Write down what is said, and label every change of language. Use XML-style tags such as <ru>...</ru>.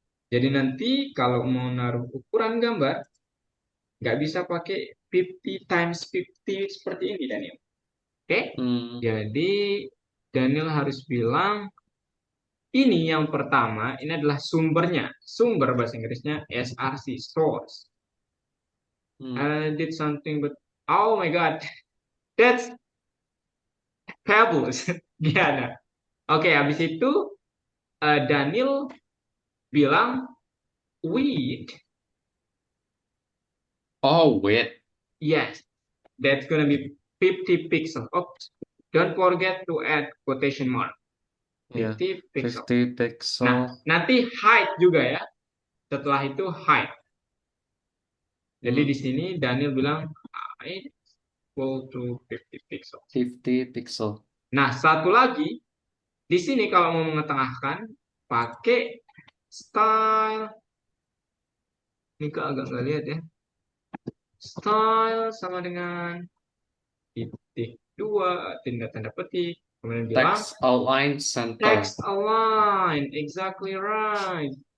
<id>Jadi nanti kalau mau naruh ukuran gambar, nggak bisa pakai 50 times 50 seperti ini, Daniel. Oke? Hmm. Jadi, Daniel harus bilang, ini yang pertama, ini adalah sumbernya. Sumber bahasa Inggrisnya SRC, source. Hmm.</id> <en>I did something, but, oh my God, that's fabulous.</en> <id>Gimana? Oke, habis itu, Daniel bilang, width.</id> <en>Oh wait. Yes, that's gonna be 50 pixels. Oops. Don't forget to add quotation mark.</en> <id>Iya. 50 pixel. 50 Nah, pixel. nanti height juga ya. Setelah itu height. Jadi di Hmm. sini Daniel bilang height</id> <en>equal to</en> <id>50 pixel. 50 pixel. Nah, satu lagi di sini kalau mau mengetengahkan pakai style. Ini kak agak nggak lihat ya. Style sama dengan titik 2 tanda petik. Kemudian bilang</id> <en>Text align center. text align, exactly right.</en>